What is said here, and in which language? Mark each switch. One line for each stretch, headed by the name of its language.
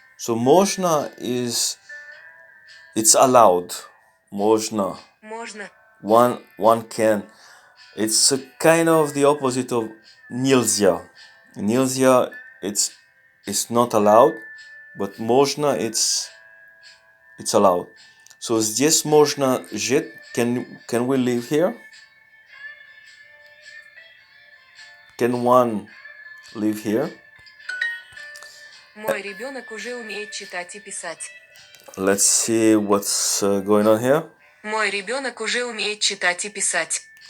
English: So можно is it's allowed.
Russian: Можно. Можно.
English: One can. It's a kind of the opposite of нельзя. Нельзя, it's not allowed, but можно, it's allowed.
Russian: So здесь можно жить.
English: Can we live here? Can one live here?
Russian: Мой ребенок уже умеет читать и писать.
English: Let's see what's going on here.
Russian: Мой ребенок уже умеет читать и писать.